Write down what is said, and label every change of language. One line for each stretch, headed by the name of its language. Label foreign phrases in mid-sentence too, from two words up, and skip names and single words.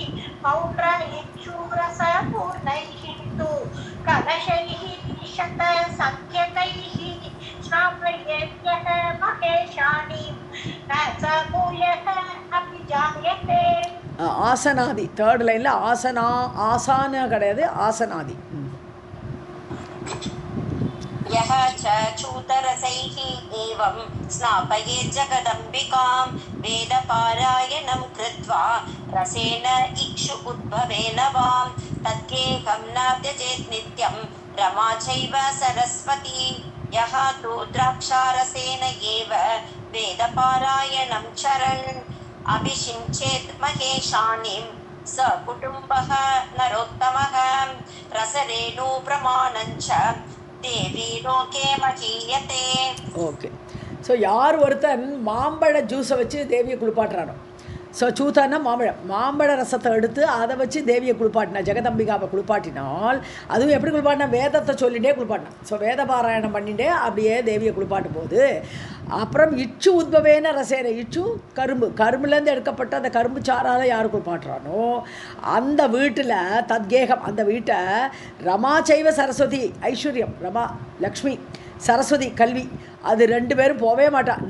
Sanskrit: पौण्ड्रैक्षुरसपूर्णैः तु कलशैः शतसङ्ख्यकैः स्नापयेत्यः महेशानीं न स भूयः अपि जायते.
Tamil: ஆசனாதி தேர்ட் லைனில் ஆசான கிடையாது, ஆசனாதி.
Sanskrit: यः च चूतरसैः एवं स्नापयेत् जगदम्बिकां वेदपारायणं कृत्वा रसेन इक्षु उद्भवेन वां तद्गेहं न त्यजेत् नित्यं रमा चैव सरस्वती. यः तु द्राक्षारसेन एव वेदपारायणं चरन् अभिषिञ्चेत् महेशानीं स कुटुम्बः नरोत्तमः रसरेणु प्रमाणञ्च देवी लोके महीयते.
Tamil: ஓகே, ஸோ யார் ஒருத்தன் மாம்பழ ஜூஸை வச்சு தேவியை குளிப்பாட்டுறானோ, ஸோ சூத்தானா மாம்பழ ரசத்தை எடுத்து அதை வச்சு தேவியை குளிப்பாட்டினா, ஜெகதம்பிகாவை குளிப்பாட்டினால், அதுவும் எப்படி குளிப்பாட்டினா வேதத்தை சொல்லிகிட்டே குளிப்பாட்டினான். ஸோ வேத பாராயணம் பண்ணிகிட்டே அப்படியே தேவியை குளிப்பாட்டும் போது அப்புறம்
Sanskrit: इक्षु उद्भवेन रसेन,
Tamil: இச்சு கரும்புலேருந்து எடுக்கப்பட்ட அந்த கரும்பு சாரால் யார் குளிப்பாட்டுறானோ அந்த வீட்டில் தத்கேகம், அந்த வீட்டை
Sanskrit: रमा चैव सरस्वती,
Tamil: ஐஸ்வர்யம் ரமா லக்ஷ்மி, சரஸ்வதி கல்வி, அது ரெண்டு பேரும் போகவே மாட்டான்.